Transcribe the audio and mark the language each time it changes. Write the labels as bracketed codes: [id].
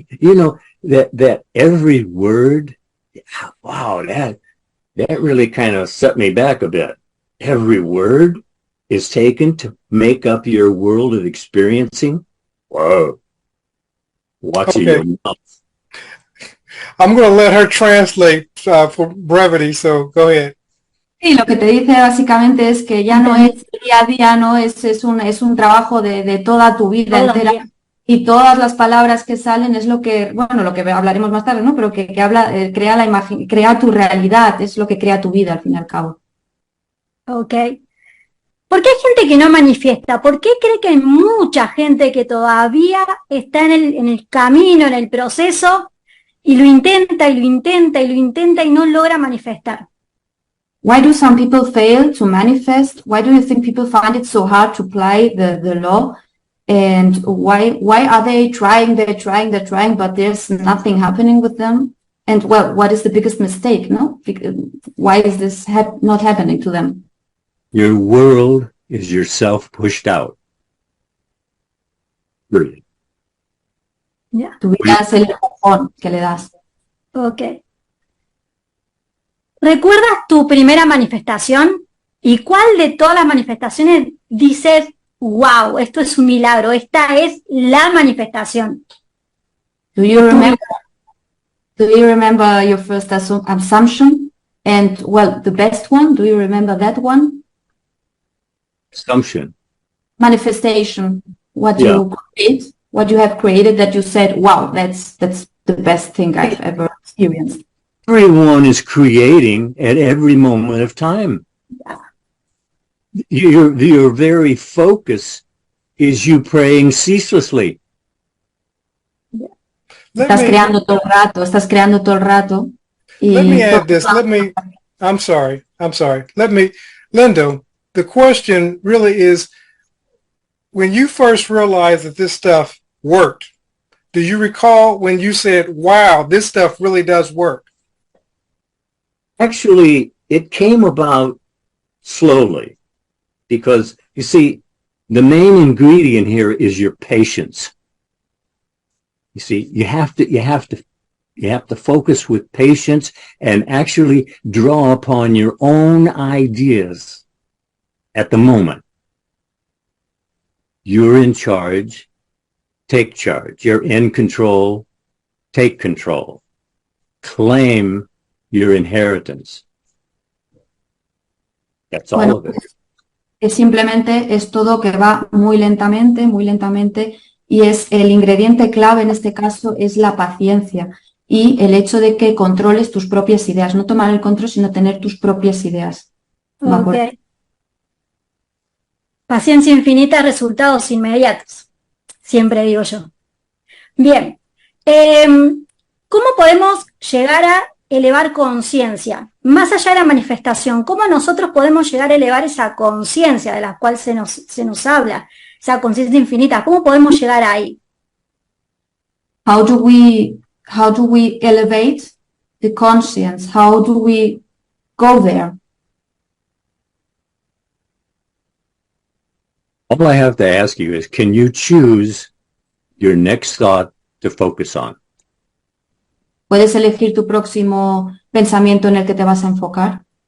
[en] You know, that every word, wow, that really kind of set me back a bit. Every word is taken to make up your world of experiencing. Whoa. Watch your mouth. I'm going to let her translate for brevity, so go ahead. [es] Sí, lo que te dice básicamente es que ya no es día a día, no es un trabajo de toda tu vida entera, y todas las palabras que salen es lo que hablaremos más tarde, ¿no? Pero que crea la imagen, crea tu realidad, es lo que crea tu vida al fin y al cabo. [en] Okay. [es] ¿Por qué hay gente que no manifiesta? ¿Por qué cree que hay mucha gente que todavía está en el camino, en el proceso, y lo intenta y no logra manifestar? [en] Why do some people fail to manifest? Why do you think people find it so hard to apply the law? And why are they trying, but there's nothing happening with them? And well, what is the biggest mistake, no? Why is this not happening to them? Your world is yourself pushed out. Really. Yeah. [es] Tu vida es el empujón que le das. [en] Okay. [es] ¿Recuerdas tu primera manifestación? ¿Y cuál de todas las manifestaciones dices, wow, esto es un milagro, esta es la manifestación? [en] Do you remember your first assumption? And, well, the best one, do you remember that one? Assumption. Manifestation. What you have created that you said, wow, that's the best thing I've ever experienced. Everyone is creating at every moment of time. Yeah. Your very focus is you praying ceaselessly. Yeah. [es] Estás creando todo el rato. [en] Let me add this. I'm sorry. Lindo, the question really is, when you first realized that this stuff worked, do you recall when you said, wow, this stuff really does work? Actually, it came about slowly because, you see, the main ingredient here is your patience. You see, you have to focus with patience and actually draw upon your own ideas at the moment. You're in charge. Take charge. You're in control. Take control. Claim your inheritance. That's all of it. [es] Es simplemente es todo que va muy lentamente, y es el ingrediente clave en este caso es la paciencia y el hecho de que controles tus propias ideas, no tomar el control, sino tener tus propias ideas. ¿De acuerdo? [en] Ok. [es] Paciencia infinita, resultados inmediatos. Siempre digo yo. Bien. ¿Cómo podemos llegar a elevar conciencia? Más allá de la manifestación, ¿cómo nosotros podemos llegar a elevar esa conciencia de la cual se nos habla? Esa conciencia infinita, ¿cómo podemos llegar ahí? [en] How do we elevate the conscience? How do we go there? All I have to ask you is, can you choose your next thought to focus on? [es] ¿Puedes elegir tu próximo pensamiento en el que te vas a enfocar?